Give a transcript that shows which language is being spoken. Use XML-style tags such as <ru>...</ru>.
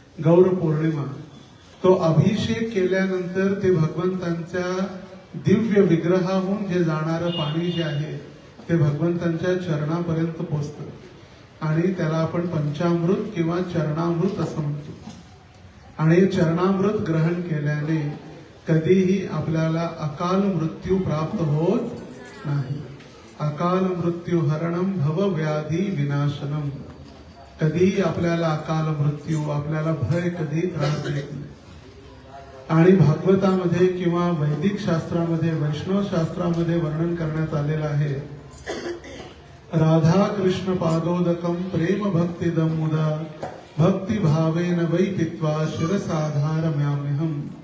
<mr>गौर पौर्णिमा, तो अभिषेक केल्यानंतर ते भगवंतांच्या दिव्य विग्रहाहून जे जाणारं पाणी जे आहे ते भगवंतांच्या चरणापर्यंत पोचतं आणि त्याला आपण पंचामृत किंवा चरणामृत असं म्हणतो. आणि चरणामृत ग्रहण केल्याने कधीही आपल्याला अकाल मृत्यू प्राप्त होत नाही.</mr> <sa>अकाल मृत्यू हरणम भव व्याधी विनाशनम.</sa> <mr>कधीही आपल्याला अकाल मृत्यू, आपल्याला भय कधी त्रास देत नाही. आणि भागवतामध्ये किंवा वैदिक शास्त्रामध्ये, वैष्णव शास्त्रामध्ये वर्णन करण्यात आलेलं आहे,</mr> <sa>राधा कृष्ण पादोदकम प्रेम भक्तिदम मुदा भक्ति भावेन वै पित्वा शिरसाधारम्याम्यहम.</sa>